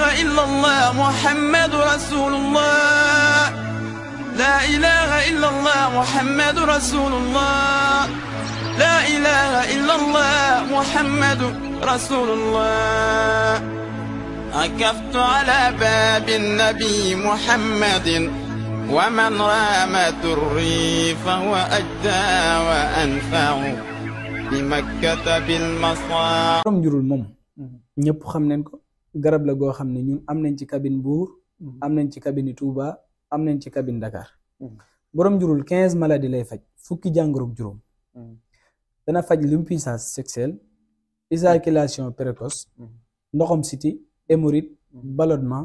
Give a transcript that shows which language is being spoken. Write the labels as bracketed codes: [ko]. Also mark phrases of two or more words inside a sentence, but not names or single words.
[ar] إلا الله محمد رسول الله لا إله إلا الله محمد رسول الله لا إله إلا الله محمد رسول الله عكفت على باب النبي محمد ومن رام دري فهو أجدى وأنفع بمكة بالمصاع [wo] borom njurul moom ñëpp xam nañ ko garab la goo xam ne ñun am nañ ci cabine Mbour am nañ ci cabine Touba am nañ ci cabine Dakar borom njurul 15 maladies lay faj fukki jàngoroog juróom dana faj [fr] l'impuissance sexuelle éjaculation précoce [wo] ndoxam siti [fr] hémorroïde ballonnement